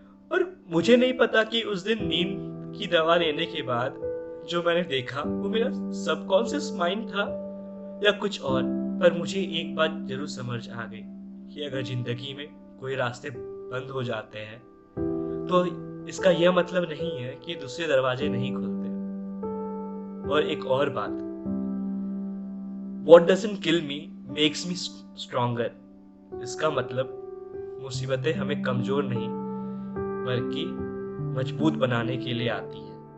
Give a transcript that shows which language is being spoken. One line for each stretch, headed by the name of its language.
Hindi: और मुझे नहीं पता कि उस दिन नींद की दवा लेने के बाद जो मैंने देखा वो मेरा सबकॉन्शियस माइंड था या कुछ और। पर मुझे एक बात जरूर समझ आ गई कि अगर जिंदगी में कोई रास्ते बंद हो जाते हैं तो इसका यह मतलब नहीं है कि दूसरे दरवाजे नहीं खुलते। और एक और बात,
English: What doesn't kill me makes me stronger।
Hindi: इसका मतलब मुसीबतें हमें कमजोर नहीं बल्कि मजबूत बनाने के लिए आती है।